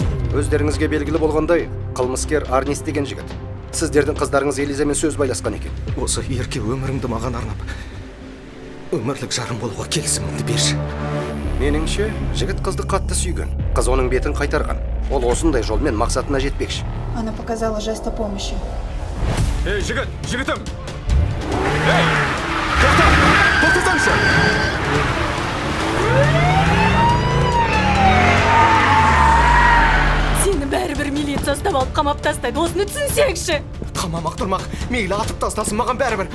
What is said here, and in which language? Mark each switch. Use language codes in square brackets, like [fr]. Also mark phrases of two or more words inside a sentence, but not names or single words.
[kk] Өздеріңізге белгілі болғандай, қылмыскер Арнис деген жігіт. Сіздердің қыздарыңыз Элизамен сөз байласқан екен. Осы ерке өміріңді маған арнап, өмірлік жарым болуға келісіміңді берші. Меніңше, жігіт қызды қатты сүйген. Қыз оның бетін қайтарған. Ол осындай жолмен мақсатына жетпекші. [ru] Она показала жест о помощи. [kk] Ей, жігітім! Ей! Тоқтасаңшы! Сені бәрібір милиция ұстап алып қамап тастайды, осыны түсінсеңші. Қамамақ тұрмақ, мейлі атып тастасын, маған бәрібір.